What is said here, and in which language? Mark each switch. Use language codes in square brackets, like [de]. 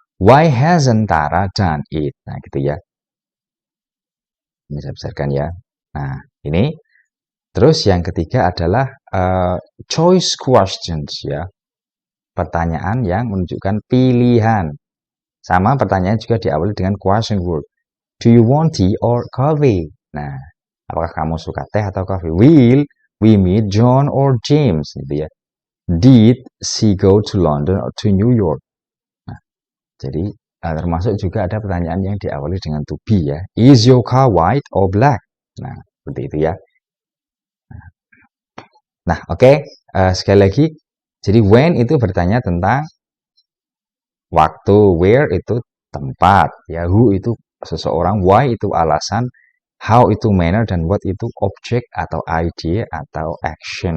[en] Why hasn't Tara done it? [id] Nah, gitu ya. Ini saya besarkan ya. Nah, ini. Terus yang ketiga adalah choice questions ya. Pertanyaan yang menunjukkan pilihan. Sama pertanyaan juga diawali dengan question word. [en] Do you want tea or coffee? [id] Nah, apakah kamu suka teh atau kopi? [en] Will we meet John or James? Gitu ya. Did she go to London or to New York? [id] Nah, jadi termasuk juga ada pertanyaan yang diawali dengan to be ya. [en] Is your car white or black? Nah, seperti itu ya. [id] Nah, oke. Sekali lagi, jadi when itu bertanya tentang waktu, where itu tempat, ya, who itu seseorang, why itu alasan, how itu manner, dan what itu objek atau idea atau action.